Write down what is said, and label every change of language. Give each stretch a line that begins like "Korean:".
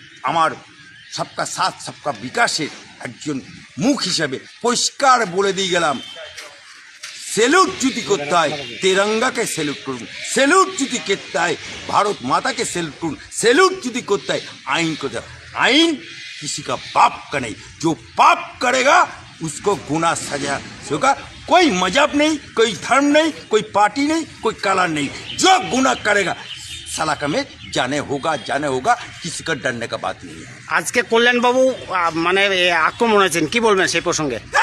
Bangla: আমার সবকা সাথ সবকা বিকাশের একজন মুখ হিসাবে পরিষ্কার বলে দিয়ে গেলাম, স্যালুট যদি করতে হয় তেরঙ্গাকে স্যালুট করুন, স্যালুট যদি করতে হয় ভারত মাতাকে স্যালুট করুন, স্যালুট যদি করতে হয়
Hindi: आइन को। आइन किसी का बाप का नहीं, जो पाप करेगा उसको गुनाह सजा होगा। कोई मजहब नहीं, कोई धर्म नहीं, कोई पार्टी नहीं, कोई कलर नहीं, जो गुनाह करेगा साला में जाने होगा, किसी का डरने का बात नहीं है।
Bangla: আজকে কল্যাণ বাবু মানে আক্রমণ হয়েছেন, কি বলবেন সেই প্রসঙ্গে?